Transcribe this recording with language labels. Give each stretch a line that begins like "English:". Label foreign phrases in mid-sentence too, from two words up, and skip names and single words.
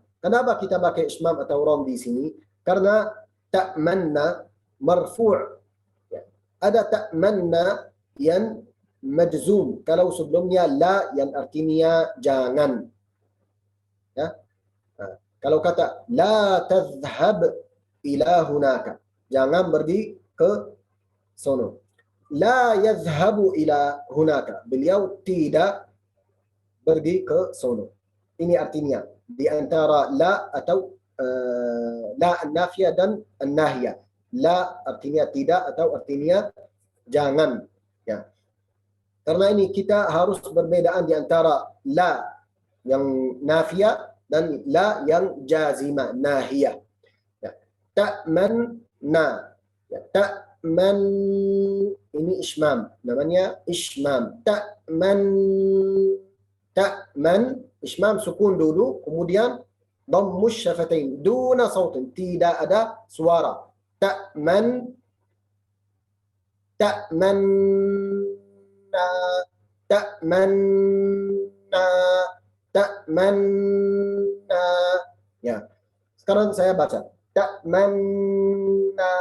Indonesian: Kenapa kita pakai ishmam atau ram di sini? Karena ta'manna marfu'. Ya. Ada ta'manna yang majzum. Kalau sebelumnya la yang artinya jangan. Ya. Nah, kalau kata
Arabic: لا تذهب إلى هناك.
Indonesian: Jangan pergi ke sono.
Arabic: لا يذهب إلى هناك.
Indonesian: Beliau tidak pergi ke sono. Ini artinya di antara la atau
Arabic: لا النافية
Indonesian: dan an-nahiyah. La artinya tidak atau artinya jangan. Ya. Karena ini kita harus berbedaan di antara la yang nafiyah dan la yang jazimah, nahiyah. Ya. Ta'manna. Ya. Ta'man ini ishmam. Namanya ishmam. Ta'man ishmam sukun dulu, kemudian
Arabic: ضم الشفتين دون صوت,
Indonesian: tidak ada suara. Ta'manna ya. Sekarang saya baca ta'manna.